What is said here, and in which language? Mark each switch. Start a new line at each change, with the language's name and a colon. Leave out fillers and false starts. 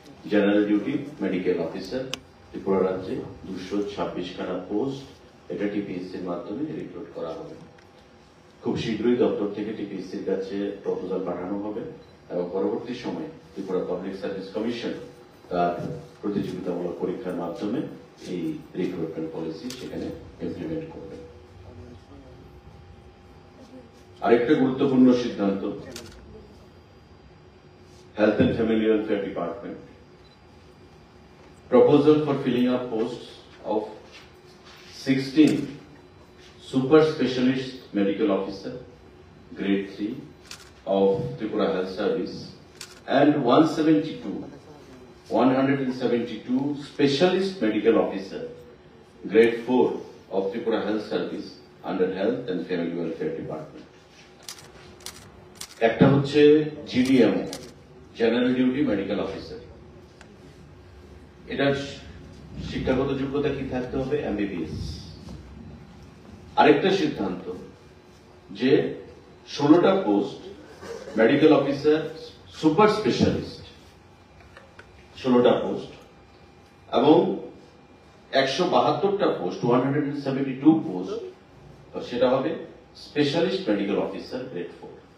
Bangla: General duty medical officer Tripura রাজ্যে 226 খানা post, এটা টিপিএসসির মাধ্যমে রিক্রুট করা হবে। খুব শীঘ্রই দপ্তর থেকে টিপিএসসির কাছে প্রপোজাল পাঠানো হবে এবং পরবর্তী সময়ে ত্রিপুরা পাবলিক সার্ভিস কমিশন তার প্রতিযোগিতামূলক পরীক্ষার মাধ্যমে এই রিক্রুটমেন্ট পলিসি সেখানে ইমপ্লিমেন্ট করবে। আরেকটা গুরুত্বপূর্ণ সিদ্ধান্ত, health and family welfare department
English: proposal for filling up posts of 16 super specialist medical officer grade 3 of Tripura Health Service and 172 specialist medical officer grade 4 of Tripura Health Service under Health and Family Welfare Department.
Bangla: একটা হচ্ছে GDMO, general duty medical officer. এটার শিক্ষাগত যোগ্যতা কি থাকতে হবে? MBBS. আরেকটা সিদ্ধান্ত যে 16টা post medical officer super specialist, 16টা post এবং 172টা পোস্ট, 172 পোস্ট, সেটা হবে স্পেশালিস্ট মেডিকেল অফিসার গ্রেড 4।